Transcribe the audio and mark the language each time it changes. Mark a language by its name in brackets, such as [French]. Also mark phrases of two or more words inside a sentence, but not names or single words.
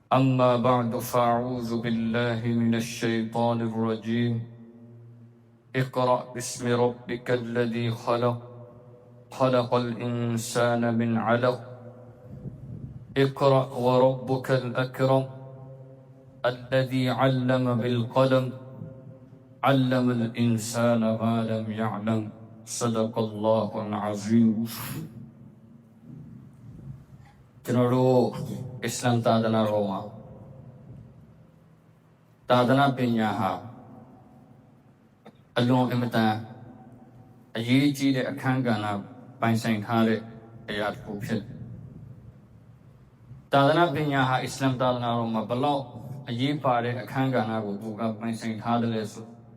[Arabic] أما بعد فأعوذ بالله من الشيطان الرجيم اقرأ باسم ربك الذي خلق الإنسان من علق اقرأ وربك الأكرم الذي علم بالقلم علم الإنسان ما لم يعلم صدق الله العظيم [Burmese] ကျွန်တော်တို့အစ္စလာမ်သာသနာတော်မှာ သာသနာပညာဟာအလွန်အမတန်အရေးကြီးတဲ့အခန်းကဏ္ဍပိုင်ဆိုင်ထားတဲ့အရာတစ်ခုဖြစ်တယ်။သာသနာပညာဟာအစ္စလာမ်သာသနာတော်မှာဘလောက်အရေးပါတဲ့အခန်းကဏ္ဍကိုသူကပိုင်ဆိုင်ထားတယ်လဲဆို